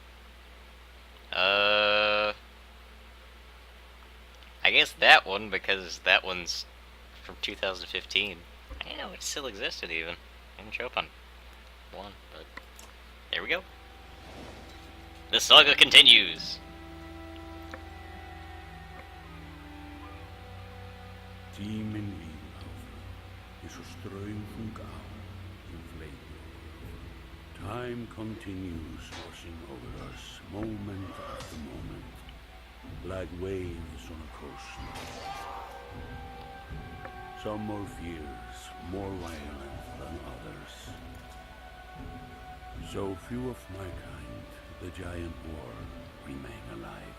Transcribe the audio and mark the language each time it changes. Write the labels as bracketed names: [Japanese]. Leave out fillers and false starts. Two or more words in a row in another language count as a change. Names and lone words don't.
[English] I guess that one, because that one's from 2015. I didn't know it still existed even. I didn't show up on one, but there we go. The saga continues. [Icelandic] Tíminn líður áfram, eins og straumþung á fleiti. [English] Time continues washing over us, moment after moment, like waves on a coast. Some more fierce, more violent than others. So few of my kind, the giant war, remain alive.